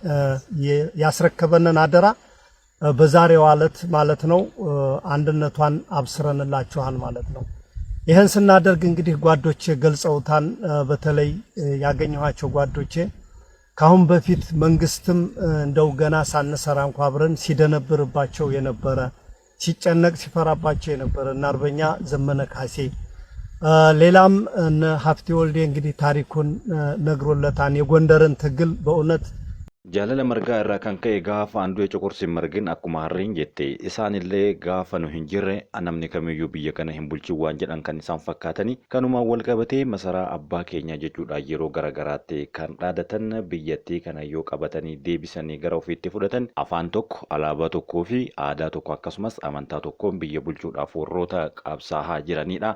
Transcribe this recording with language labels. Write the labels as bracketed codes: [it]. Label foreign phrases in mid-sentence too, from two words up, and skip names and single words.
[am] ያስረከበንን አደራ በዛሬው ዕለት ማለት ነው አንድነቷን አብስረንላችኋል ማለት ነው። ይሄን ስናደርግ እንግዲህ ጓዶቼ ገልጸውታን በተለይ ያገኘኋቸው ጓዶቼ ካሁን በፊት መንግስትም እንደው ገና ሳንሰራ እንኳን አብረን ሲደነብርባቸው የነበረ ሲጨነቅ ሲፈራባቸው የነበረ እና አርበኛ ዘመነ ካሴ ሌላም እነ ሀፍቴ ወልዴ እንግዲህ ታሪኩን ነግሮለታን የጎንደርን ትግል በእውነት [om] jaalala margaa irraa kan ka'e gaafa andu'e coqorsi margin akkuma harreen jette isaanillee gaafa nu hin jirre namni kamiyyuu biyya kana hin bulchin waan jedhan kan isaan fakkaatanii kanumaan wal qabatee masaraa abbaa keenya jechuudha yeroo garagaraatti kan dhaadatan biyyattii kana yoo qabatanii deebisanii gara ofiitti fudhatan afaan tokko alaabaa tokkoo fi aadaa tokko akkasumas amantaa tokkoon biyya bulchuudhaaf warroota qabsaa'aa jiranidha.